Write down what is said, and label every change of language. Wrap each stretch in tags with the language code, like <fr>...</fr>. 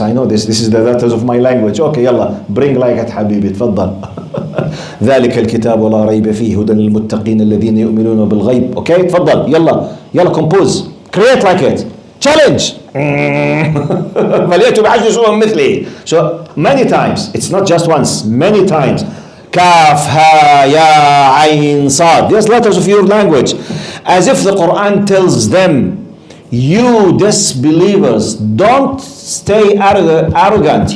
<en>I know this. This is the letters of my language. Okay, yalla, bring like it,</en> <ar>حبيبي, تفضل. ذلك الكتاب لا ريب فيه هدى للمتقين الذين يؤمنون بالغيب.</ar> <en>Okay,</en> <ar>تفضل, يلا</ar> <en>compose, create like it, challenge.</en> <ar>فليأتوا بعشر سور مثلي.</ar> <en>So many times, it's not just once, many times. Kaf, ha, ya, ayn, sad. These letters of your language, as if the Quran tells them, you disbelievers, don't stay arrogant.</en>